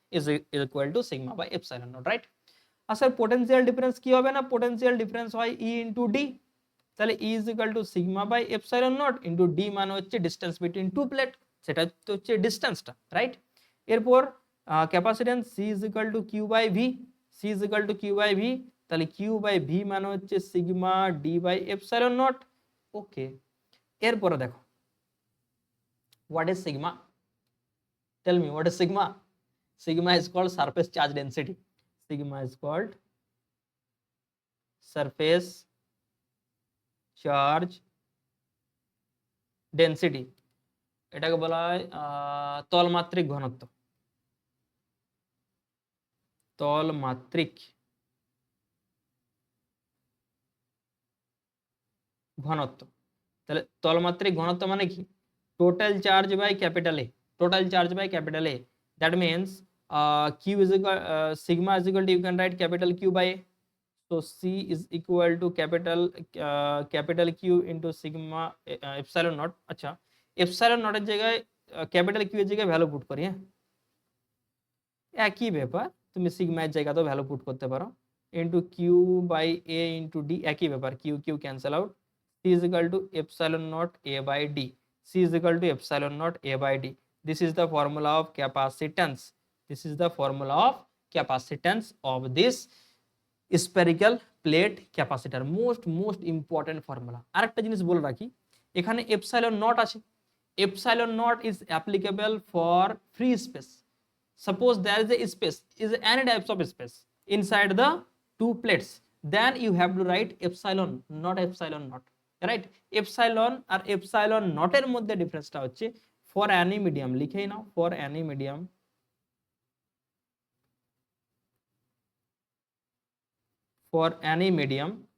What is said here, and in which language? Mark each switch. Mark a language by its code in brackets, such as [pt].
[en] Is equal to sigma by epsilon naught, right? [bn] আর sir [en] potential difference [bn] কি হবে না, [en] potential difference হয় E into D, তাহলে E is equal to sigma by epsilon naught into D মানে হচ্ছে distance between two plate, [bn] সেটা হচ্ছে ডিস্টেন্সটা, [en] Right? এরপর capacitance C is equal to Q by V, C is equal to Q by V, তাহলে Q by V [bn] মানে হচ্ছে [en] Sigma D by epsilon naught. [bn] ওকে, এরপরে দেখো [en] what is sigma, tell me what is sigma. Sigma is called surface charge density, sigma is called surface charge density, [bn] এটাকে বলা হয় তলমাত্রিক ঘনত্ব, তলমাত্রিক ঘনত্ব। তাহলে তলমাত্রিক ঘনত্ব মানে কি, [en] total charge by capital A, total charge by capital A, that means q is equal sigma is equal to, you can write capital Q by A, so C is equal to capital Q into sigma epsilon naught। আচ্ছা, epsilon naught [bn] এর জায়গায় [en] capital Q এর জায়গায় value put করি, [bn] হ্যাঁ একই ব্যাপার, তুমি সিগমা এর জায়গাতেও ভ্যালু পুট করতে পারো, [en] Into Q by A into D, একই ব্যাপার, Q Q cancel out, C is equal to epsilon naught A by D, C is equal to epsilon naught A by D. This is the formula of capacitance, this is the formula of capacitance of this spherical plate capacitor, most important formula. [bn] আরেকটা জিনিস বলে রাখি, এখানে epsilon not আছে, [en] Epsilon naught is applicable for free space. Suppose there is a space, is any types of space inside the two plates, then you have to write epsilon, not epsilon not, right? Epsilon আর epsilon not [bn] এর মধ্যে ডিফারেন্সটা হচ্ছে [en] for any medium, [bn] লিখেই now, [en] for any medium, for any medium